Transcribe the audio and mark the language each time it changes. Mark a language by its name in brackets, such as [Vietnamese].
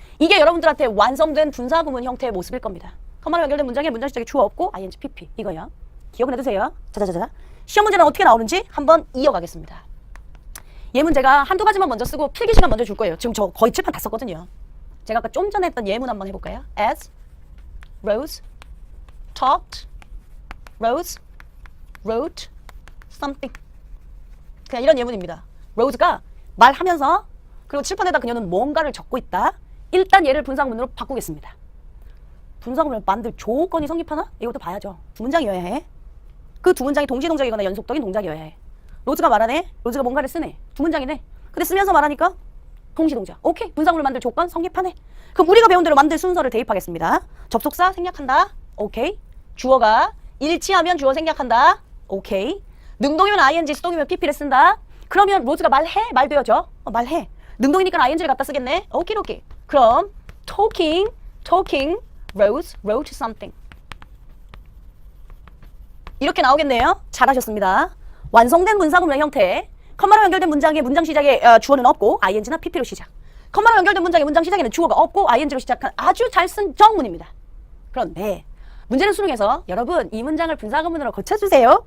[Korean] 이게 여러분들한테 완성된 분사구문 형태의 모습일 겁니다. 컴마로 연결된 문장에 문장 시작에 주어 없고 ing, pp. 이거요. 기억은 해두세요. 자자자자. 시험 문제는 어떻게 나오는지 한번 이어가겠습니다. 얘 문제가 한두 가지만 먼저 쓰고 필기 시간 먼저 줄 거예요. 지금 저 거의 칠판 다 썼거든요. 제가 아까 좀 전에 했던 예문 한번 해볼까요? [English] As Rose talked, Rose wrote something. [Korean] 그냥 이런 예문입니다. 로즈가 말하면서 그리고 칠판에다 그녀는 뭔가를 적고 있다. 일단 얘를 분사구문으로 바꾸겠습니다. 분사구문을 만들 조건이 성립하나? 이것도 봐야죠. 두 문장이어야 해. 그 두 문장이 동시에 동작이거나 연속적인 동작이어야 해. 로즈가 말하네. 로즈가 뭔가를 쓰네. 두 문장이네. 근데 쓰면서 말하니까 동시 동작. 오케이. 분사구문을 만들 조건 성립하네. 그럼 우리가 배운 대로 만들 순서를 대입하겠습니다. 접속사 생략한다. 오케이. 주어가 일치하면 주어 생략한다. 오케이. 능동이면 ing, 수동이면 pp를 쓴다. 그러면 로즈가 말해? 말되어져. 말해. 능동이니까 ing를 갖다 쓰겠네. 오케이 오케이. 그럼 [English] talking, Rose wrote something. [Korean] 이렇게 나오겠네요. 잘하셨습니다. 완성된 분사구문의 형태. 컴마로 연결된 문장의 문장 시작에 주어는 없고 ing나 pp로 시작. 컴마로 연결된 문장의 문장 시작에는 주어가 없고 ing로 시작한 아주 잘 쓴 정문입니다. 그런데 문제는 수능에서 여러분 이 문장을 분사구문으로 고쳐주세요.